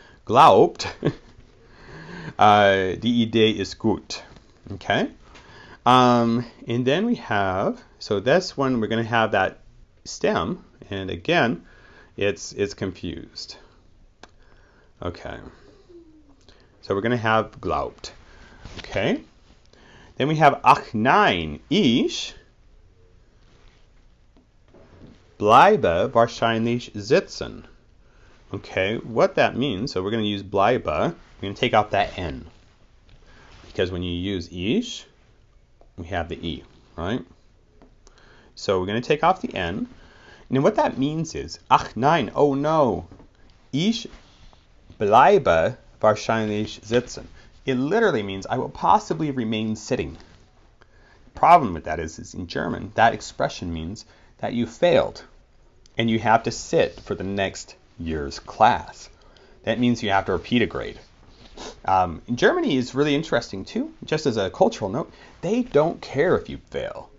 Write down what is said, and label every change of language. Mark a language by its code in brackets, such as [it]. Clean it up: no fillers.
[de] Glaubt, die Idee ist gut. Okay. [en] And then we have, so this one we're going to have that stem, and again, it's confused. Okay. So we're going to have glaubt. Okay. Then we have [de] ach nein, ich bleibe wahrscheinlich sitzen. [en] Okay, what that means, so we're going to use bleibe. We're going to take out that N. Because when you use ich, we have the E, right? So we're going to take off the N. And what that means is, [de] ach nein, [en] oh no, [de] ich bleibe wahrscheinlich sitzen. [en] It literally means I will possibly remain sitting. The problem with that is in German, that expression means that you failed and you have to sit for the next year's class. That means you have to repeat a grade. In Germany is really interesting too, just as a cultural note, they don't care if you fail.